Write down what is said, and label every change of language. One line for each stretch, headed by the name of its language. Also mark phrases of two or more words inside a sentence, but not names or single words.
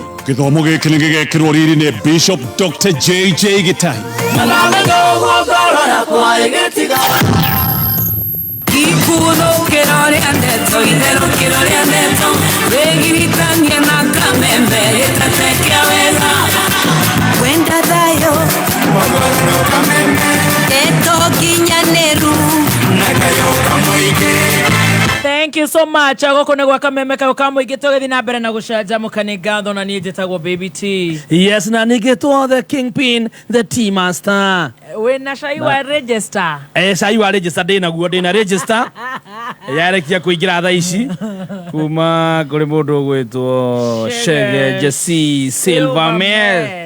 Kikuyu: Gĩthomo gĩkĩ nĩ gĩgekĩrwo riri nĩ Bishop Dr. JJ Gĩtahi. Wenda dayo
English: Thank you so much.
Kikuyu: Agoko ne gwa kameme ka kamuingi tugithi na mbere na gucanjamũka nĩ ngatho na niĩ njĩtagwo Baby T. Yes, na nĩgĩtwo
English: the Kingpin, the Tea Master.
Kikuyu: Wĩna cai wa register? Cai wa register ndĩna register. Yarekia kũingĩra thaa ici kuma kũrĩ mũndũ ũgwĩtwo Shege Jesse Silverman.